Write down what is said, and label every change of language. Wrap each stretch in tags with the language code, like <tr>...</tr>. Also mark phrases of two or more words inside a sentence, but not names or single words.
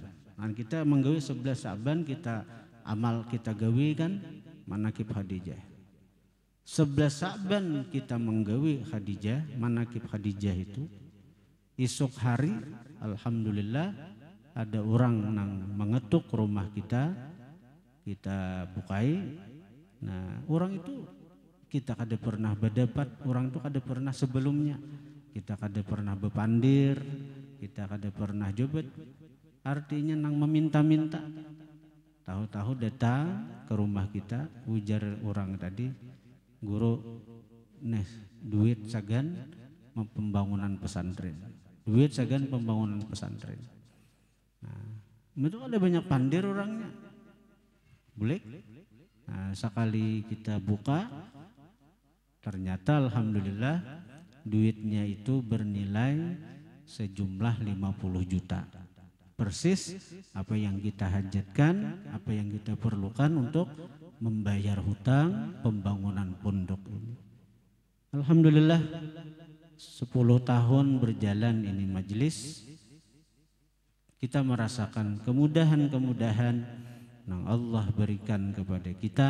<bjn>Nah, kita menggawe 11 Sya'ban, kita amal kita gawe kan manaqib Khadijah. 11 Sya'ban kita menggawe Khadijah, manaqib Khadijah itu. Esok hari alhamdulillah ada orang yang mengetuk rumah kita bukai. Nah, orang itu kita kada pernah berdapat, orang itu kada pernah sebelumnya. Kita kada pernah bepandir, kita kada pernah jobat. Artinya nang meminta-minta. Tahu-tahu datang ke rumah kita, ujar orang tadi, guru nes duit sagan pembangunan pesantren. Duit sagan pembangunan pesantren. Nah, itu ada banyak pandir orangnya.</bjn> <id>Boleh? Nah, sekali kita buka, ternyata alhamdulillah duitnya itu bernilai sejumlah 50 juta. Persis apa yang kita hajatkan, apa yang kita perlukan untuk membayar hutang pembangunan pondok ini. Alhamdulillah 10 tahun berjalan ini majelis, kita merasakan kemudahan-kemudahan yang Allah berikan kepada kita.</id>